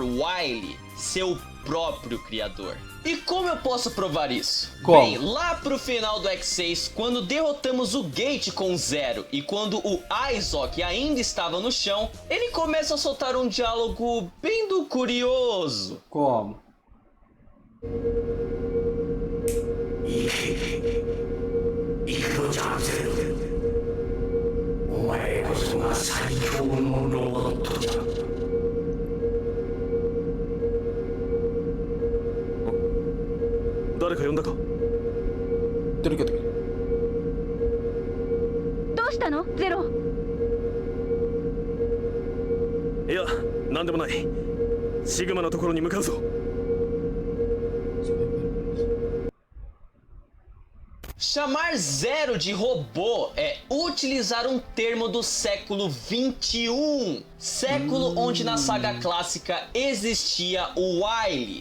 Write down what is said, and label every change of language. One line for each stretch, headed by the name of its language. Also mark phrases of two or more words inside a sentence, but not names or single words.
Portuguese: Wily, seu próprio criador. E como eu posso provar isso? Como? Bem, lá pro final do X6, quando derrotamos o Gate com o Zero e quando o Isaac ainda estava no chão, ele começa a soltar um diálogo bem do curioso. Como?
Japanese: お前こそが最強のロボットじゃ。誰か呼んだか。どうしたのゼロ。いや、なんでもない。シグマのところに向かうぞ。
Portuguese: Chamar Zero de robô é utilizar um termo do século 21, século onde na saga clássica existia o Wily.